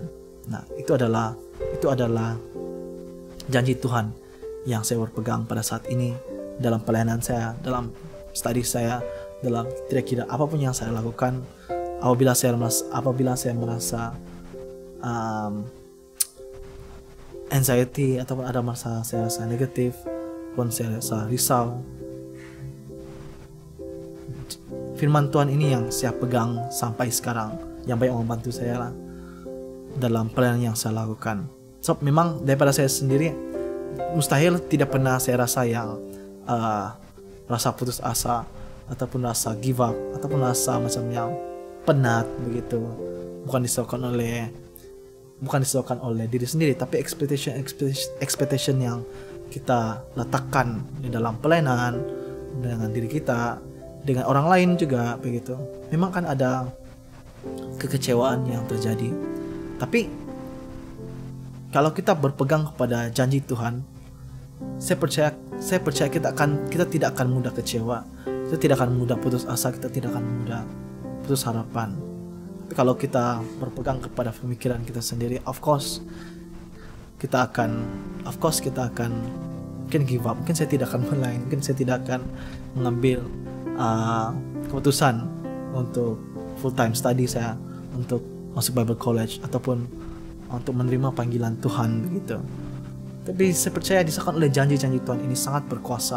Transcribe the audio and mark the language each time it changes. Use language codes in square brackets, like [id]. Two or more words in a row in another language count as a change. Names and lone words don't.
[ms] Nah, itu adalah janji Tuhan yang saya berpegang pada saat ini dalam pelayanan saya, dalam studi saya, dalam kira-kira apapun yang saya lakukan. Apabila saya merasa anxiety ataupun ada masa saya rasa negatif, pun saya rasa risau, firman Tuhan ini yang saya pegang sampai sekarang, yang banyak membantu saya dalam pelayanan yang saya lakukan. So, memang daripada saya sendiri, mustahil tidak pernah saya rasa yang rasa putus asa, ataupun rasa [en] give up, [ms] ataupun rasa macam yang penat begitu. Bukan disebabkan oleh diri sendiri, tapi expectation yang kita letakkan di dalam pelayanan dengan diri kita, dengan orang lain juga begitu. Memang kan ada kekecewaan yang terjadi. Tapi kalau kita berpegang kepada janji Tuhan, saya percaya kita tidak akan mudah kecewa, kita tidak akan mudah putus asa, kita tidak akan mudah putus harapan. Tapi kalau kita berpegang kepada pemikiran kita sendiri, [en] of course [ms] kita akan mungkin [en] give up, [ms] mungkin saya tidak akan mulai, mungkin saya tidak akan mengambil keputusan untuk [en] full time study [ms] saya, untuk masuk [en] Bible College [ms] ataupun untuk menerima panggilan Tuhan begitu. Tapi saya percaya disahkan oleh janji-janji Tuhan ini sangat berkuasa.